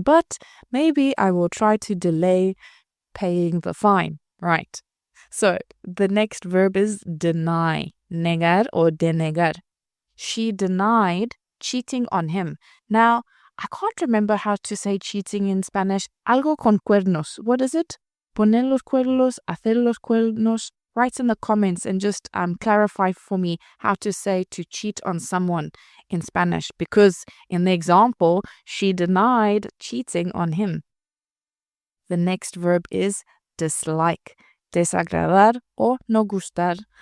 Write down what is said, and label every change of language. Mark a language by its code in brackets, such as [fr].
[en] But maybe I will try to delay paying the fine, right? So the next verb is deny, negar or denegar. She denied cheating on him. Now, I can't remember how to say cheating in Spanish. [es] Algo con cuernos. [en] What is it? [es] Poner los cuernos, hacer los cuernos. [en] Write in the comments and just clarify for me how to say to cheat on someone in Spanish. Because in the example, she denied cheating on him. The next verb is dislike, desagradar or no gustar.